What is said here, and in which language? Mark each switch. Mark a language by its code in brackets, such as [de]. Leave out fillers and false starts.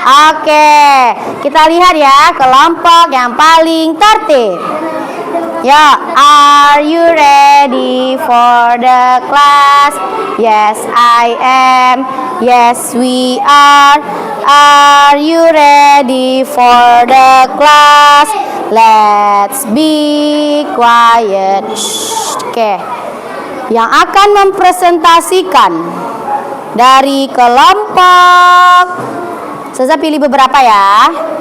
[id] Oke, kita lihat ya kelompok yang paling tertib. [en] Ya, are you ready for the class? Yes, I am. Yes, we are. Are you ready for the class? Let's be quiet. Oke. [id] Yang akan mempresentasikan dari kelompok, saya pilih beberapa ya.